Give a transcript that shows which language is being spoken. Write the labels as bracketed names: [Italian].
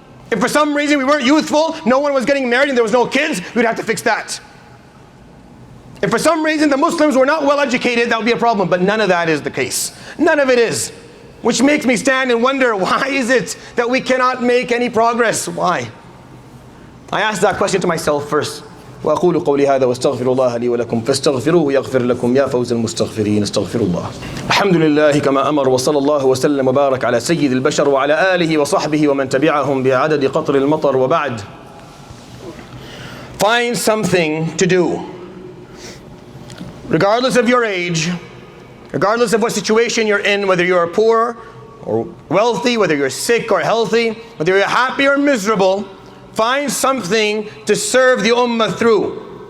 [English] If for some reason we weren't youthful, no one was getting married and there was no kids, we'd have to fix that. If for some reason the Muslims were not well educated, that would be a problem, but none of that is the case. None of it is. Which makes me stand and wonder, why is it that we cannot make any progress? Why? I asked that question to myself first. [Arabic] وأقول قولي هذا واستغفر الله لي ولكم فاستغفروه يغفر لكم يا فوز المستغفرين استغفر الله. الحمد لله كما أمر وصلى الله وسلم وبارك على سيد البشر وعلى آله وصحبه ومن تبعهم بعدد قطر المطر وبعد. [English] Find something to do. Regardless of your age, regardless of what situation you're in, whether you're poor or wealthy, whether you're sick or healthy, whether you're happy or miserable, find something to serve the ummah through.